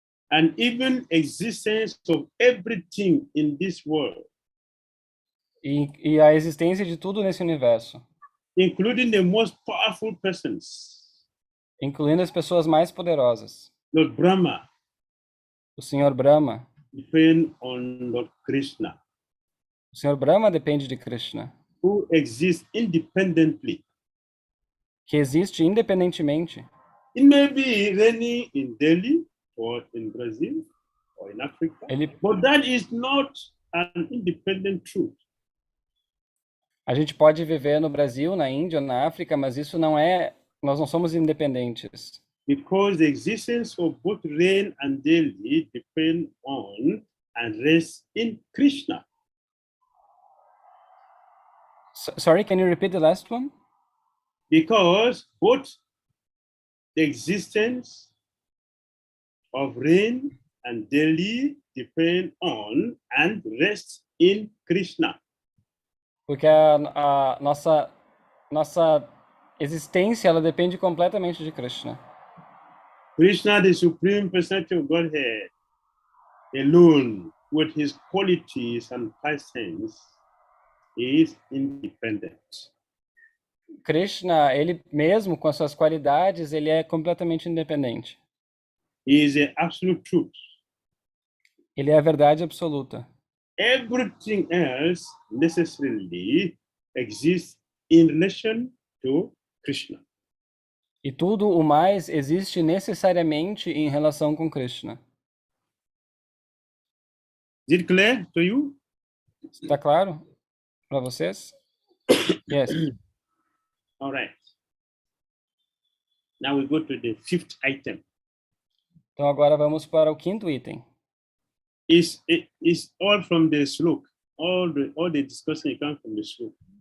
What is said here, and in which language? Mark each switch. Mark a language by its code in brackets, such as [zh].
[en] and even existence of everything in this world, [pt] e a existência de tudo nesse universo, [en] including the most powerful persons, [pt] incluindo as pessoas mais poderosas. [en] Lord Brahma, [pt] o Senhor Brahma, [en] depend on Lord Krishna. [pt] O Senhor Brahma depende de Krishna, [en] who exists independently. [pt] que existe independentemente. [en] It may be raining in Delhi or in Brazil or in Africa, but that is not an independent truth. [pt] A gente pode viver no Brasil, na Índia, na África, mas isso não é, nós não somos independentes. [en] Because the existence of both rain and Delhi depend on and rest in Krishna. Sorry, can you repeat the last one? Because both the existence of rain and Delhi depend on and rest in Krishna. [pt] Porque a nossa existência, ela depende completamente de Krishna. [en] Krishna, the Supreme Personality of Godhead, alone, with his qualities and pastimes, is independent. [pt] Krishna, ele mesmo com as suas qualidades, ele é completamente independente. [en] He is the absolute truth. [pt] Ele é a verdade absoluta. [en] Everything else necessarily exists in relation to Krishna. [pt] E tudo o mais existe necessariamente em relação com Krishna. [en] Is it clear to you? [pt] Está claro para vocês? [en] Yes. All right. Now we go to the fifth item. [pt] Então agora vamos para o quinto item. [en] It's all from the slok. All the discussion comes from the slok.